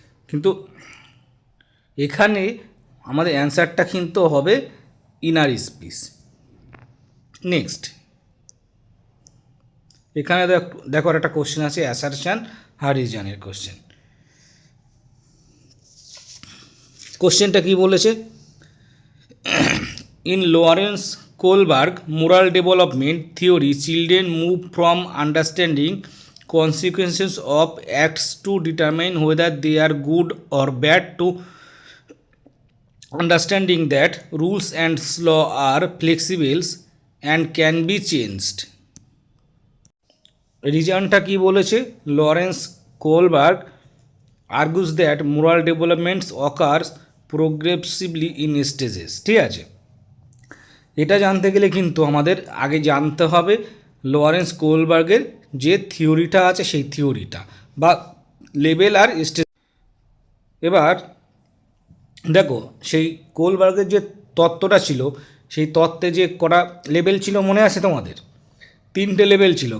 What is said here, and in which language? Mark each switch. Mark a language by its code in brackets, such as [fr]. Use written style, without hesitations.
[bn] কিন্তু এখানে আমাদের অ্যান্সারটা কিন্তু হবে ইনার স্পিচ। নেক্সট, এখানে দেখো একটা কোশ্চেন আছে, অ্যাসারশন আর রিজনের কোশ্চেন। কোশ্চেনটা কি বলেছে, [en] In Lawrence Kohlberg moral development theory children move from understanding consequences of acts to determine whether they are good or bad to understanding that rules and law are flexible and can be changed. [bn] রিজনটা কি বলেছে, [en] Lawrence Kohlberg argues that moral developments occurs progressively in stages। [bn] ঠিক আছে, এটা জানতে গেলে কিন্তু আমাদের আগে জানতে হবে লরেন্স কোলবার্গের যে থিওরিটা আছে সেই থিওরিটা বা লেভেল আর স্টেজ। এবার দেখো, সেই কোলবার্গের যে তত্ত্বটা ছিল, সেই তত্ত্বে যে কটা লেভেল ছিল মনে আছে তোমাদের? 3টে লেভেল ছিল।